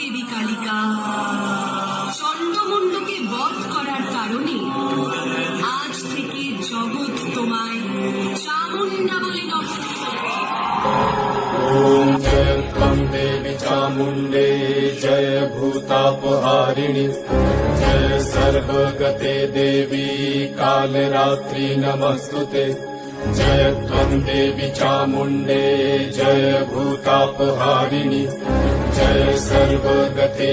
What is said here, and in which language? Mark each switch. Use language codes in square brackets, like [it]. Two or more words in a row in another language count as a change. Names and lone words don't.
[bn] কালিকা চন্ডমুণ্ডকে বধ করার কারণে আজ থেকে জগৎ তোমায় চামুণ্ডা বলে নমস্কার। [sa] ओम जय त्वं देवी चामुण्डे जय भूतापहारिणि जय सर्वगते देवी कालरात्रि नमस्तुते जय त्वं देवी चामुण्डे जय भूतापहारिणि जय सर्वगते